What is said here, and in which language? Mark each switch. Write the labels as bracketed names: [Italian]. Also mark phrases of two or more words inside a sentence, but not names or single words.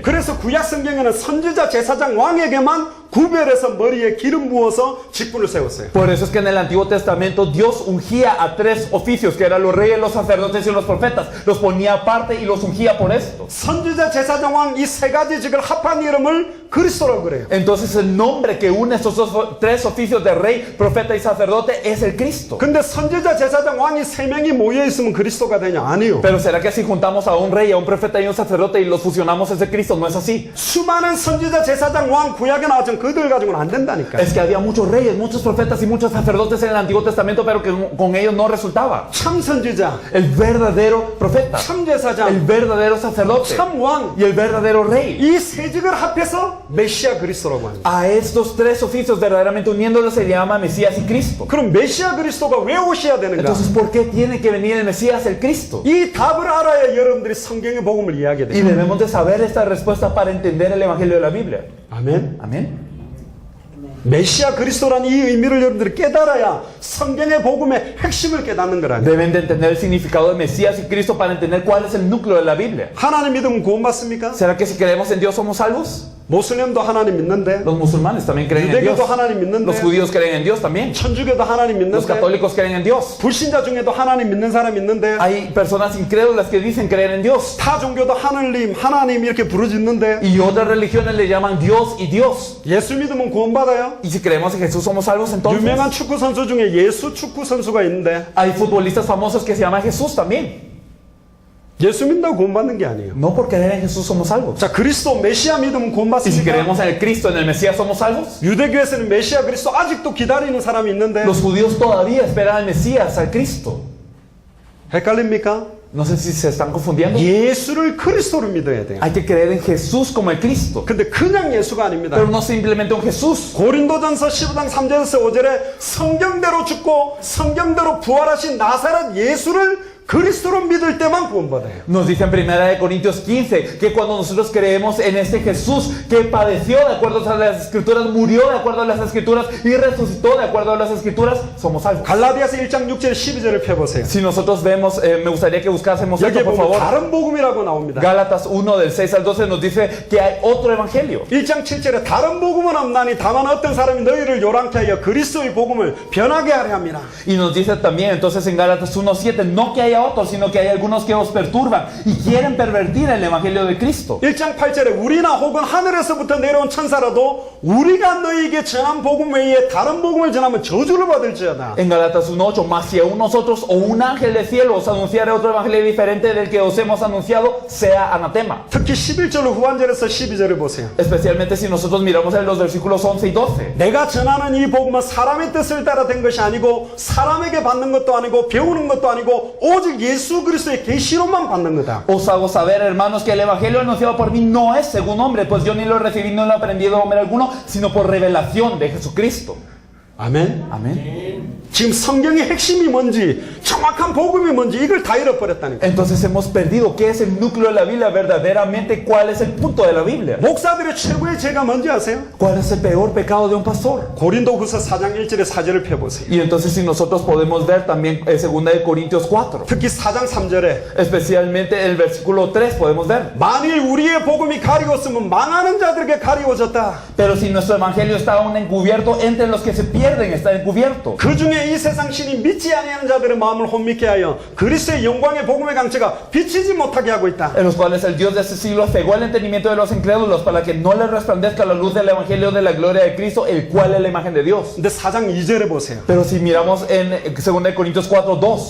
[Korean] 그래서 구약 성경에는 선지자, 제사장, 왕에게만 구별해서 머리에 기름 부어서 직분을 세웠어요. [Spanish] Por eso es que en el Antiguo Testamento Dios ungía a tres oficios, que eran los reyes, los sacerdotes y los profetas. Los ponía aparte y los ungía por esto. [Korean] 선지자, 제사장, 왕 이 세 가지 직을 합한 이름을 그리스도라고 그래요. [Spanish] Entonces el nombre que une estos tres oficios de rey, profeta y sacerdote es el Cristo. [Korean] 근데 선지자, 제사장, 왕이 세 명이 모여 있으면 그리스도가 되냐? 아니요. [Spanish] Pero ¿será que si juntamos a un rey, a un profeta y un sacerdote y los fusionamos es el Cristo? No es así. [Korean] 수많은 선지자, 제사장, 왕 구약에 나왔지만 그들 가지고는 안 된다니까. [Spanish] Es que había muchos reyes, muchos profetas y muchos sacerdotes en el Antiguo Testamento, pero que con ellos no resultaba. [Korean] 참 선지자, [Spanish] El verdadero profeta, [Korean] 참 [Spanish] el [Korean] 제사장, [Spanish] verdadero sacerdote [Korean] 참 왕. [Spanish] y el verdadero rey. [Korean] 이 세 직을 합해서 메시아 그리스도라고 합니다. [Spanish] A estos tres oficios verdaderamente uniéndolos se llama Mesías y Cristo. [Korean] 그럼 메시아 그리스도가 왜 오셔야 되는가? [Spanish] Entonces, ¿por qué tiene que venir el Mesías, el Cristo? [Korean] 이 답을 알아야 여러분들이 성경의 복음을 이해하게 [Spanish] Y [Korean] 돼요. [Spanish] debemos de saber esta respuesta para entender el Evangelio de la Biblia. [Korean] 아멘. [Spanish] Amén. [Korean] 메시아 그리스도라는 이 의미를 여러분들이 깨달아야 성경의 복음의 핵심을 깨닫는 거라니. [Spanish] Deben de entender el significado de Mesías y Cristo para entender cuál es el núcleo de la Biblia. [Korean] 하나님 믿으면 구원받습니까? [Spanish] ¿Será que si creemos en Dios somos salvos? [Korean] 모슬렘도 하나님 믿는데, [Spanish] Los musulmanes también creen en Dios. [Korean] 유대교도 하나님 믿는데, [Spanish] Los judíos creen en Dios también. [Korean] 천주교도 하나님 [Spanish] Los [Korean] 믿는데, [Spanish] católicos creen en Dios. [Korean] 불신자 중에도 하나님 믿는 사람 있는데, [Spanish] Hay personas incrédulas que dicen creer en Dios. [Korean] 타 종교도 하나님 이렇게 부르짖는데, [Spanish] Y otras religiones le llaman Dios y Dios. [Korean] 예수 믿으면 구원받아요? [Spanish] Y si creemos en Jesús somos salvos entonces. [Korean] 유명한 축구 선수 중에 예수 축구 선수가 있는데, [Spanish] Hay futbolistas famosos que se llaman Jesús también. [Korean] 예수 믿는다고 구원받는 게 아니에요. [Spanish] No por creer en Jesús somos salvos. [Korean] 자, 그리스도 메시아 믿으면 [Spanish] Y si [Korean] 구원받습니까? [Spanish] creemos en el Cristo, en el Mesías, somos salvos. [Korean] 유대교에서는 메시아 그리스도 아직도 기다리는 사람이 있는데, [Spanish] Los judíos todavía esperan al Mesías, al Cristo. [Korean] 헷갈립니까? [Spanish] No sé si se están confundiendo. [Korean] 예수를 그리스도로 믿어야 돼요. [Spanish] Hay que creer en Jesús como el Cristo. [Korean] 근데 그냥 예수가 아닙니다. [Spanish] Pero no simplemente un Jesús. [Korean] 고린도전서 15장 3절에서 5절에 성경대로 죽고 성경대로 부활하신 나사렛 예수를 그리스도로 믿을 때만 구원받아요. [Spanish] Nos dice en 1 Corintios 15 que cuando nosotros creemos en este Jesús que padeció de acuerdo a las Escrituras, murió de acuerdo a las Escrituras y resucitó de acuerdo a las Escrituras, somos salvos. [Korean] 갈라디아서 1장 6절 12절을 펴보세요. [Spanish] Si nosotros vemos, me gustaría que buscásemos [Korean] 여기에 [Spanish] esto, por [Korean] 보면 [Spanish] favor. [Korean] 다른 복음이라고 나옵니다. [Spanish] Gálatas 1 del 6 al 12 nos dice que hay otro evangelio. [Korean] 1장 7절에 다른 복음은 없나니 다만 어떤 사람이 너희를 요란케 하여 그리스도의 복음을 변하게 하려 함이라. [Spanish] Y nos dice también entonces en Gálatas 1:7, no que haya a otros, sino que hay algunos que os perturban y quieren pervertir el evangelio de Cristo. [Korean] 1장 8절에 우리나 혹은 하늘에서부터 내려온 천사라도 우리가 너희에게 전한 복음 외에 다른 복음을 전하면 저주를 받을지어다. [Spanish] En Galatas 1:8, mas si aún nosotros o un ángel del cielo os anunciare otro evangelio diferente del que os hemos anunciado, sea anatema. [Korean] 특히 11절 후반절에서 12절을 보세요. [Spanish] Especialmente si nosotros miramos en los versículos 11 y 12. [Korean] 내가 전하는 이 복음은 사람의 뜻을 따라 된 것이 아니고 사람에게 받는 것도 아니고 배우는 것도 아니고 오직 예수 그리스도의 계시로만 받는 거다. [Spanish] Os hago saber, hermanos, que el evangelio anunciado por mí no es según hombre, pues yo ni lo recibí ni lo he aprendido de hombre alguno, sino por revelación de Jesucristo. [Korean] 아멘. [Spanish] Amén. [Korean] 지금 성경의 핵심이 뭔지 정확한 복음이 뭔지 이걸 다 잃어버렸다니까. [Spanish] Entonces hemos perdido qué es el núcleo de la Biblia verdaderamente, cuál es el punto de la Biblia. [Korean] 목사들의 최고의 죄가 뭔지 아세요? [Spanish] ¿Cuál es el peor pecado de un pastor? [Korean] 고린도후서 4장 1절에 4절을 펴보세요. [Spanish] Y entonces si nosotros podemos ver también 2 de Corintios 4, [Korean] 특히 4장 3절에 [Spanish] especialmente el versículo 3 podemos ver. [Korean] 만일 우리의 복음이 가리웠으면 망하는 자들에게 가리워졌다. [Spanish] Pero si nuestro evangelio está aún encubierto, entre los que se pierden está encubierto. [Korean] 그 중에 이 세상 신이 믿지 아니하는 자들의 마음을 혼미케 하여 그리스도의 영광의 복음의 강체가 비치지 못하게 하고 있다. [Spanish] En los cuales el Dios de este siglo cegó el entendimiento de los incrédulos para que no les resplandezca la luz del evangelio de la gloria de Cristo, el cual es la imagen de Dios. [Korean] 근데 4장 2절에 보세요. [Spanish] Pero si miramos en 2 de Corintios 4:2,